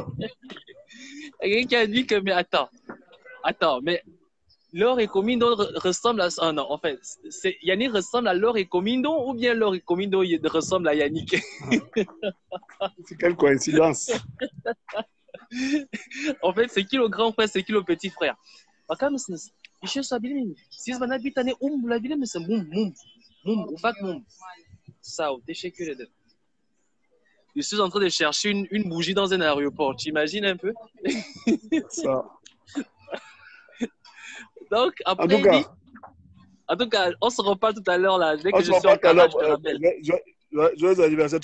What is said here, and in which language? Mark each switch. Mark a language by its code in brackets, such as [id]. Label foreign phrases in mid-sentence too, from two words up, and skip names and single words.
[fr] Il y a quelqu'un qui a dit que, mais attends, mais Laure et Comindo ressemblent à... Ah non, en fait, Yannick ressemble à Laure et Comindo ou bien Laure et Comindo ressemblent à Yannick? C'est quelle coïncidence? En fait, c'est qui le grand frère, c'est qui le petit frère? [tr] Bakar mısınız? Bir şey sorabilir Siz bana bir tane bulabilir misin? Mum, ufak mum. Sağ ol, teşekkür ederim. [fr] Je suis en train de chercher une bougie dans un aéroport. Tu imagines un peu? Ça. Donc, après, en tout cas, on se reparle tout à l'heure là. Dès que je suis en Ankara, je te rappelle. Joyeux anniversaire.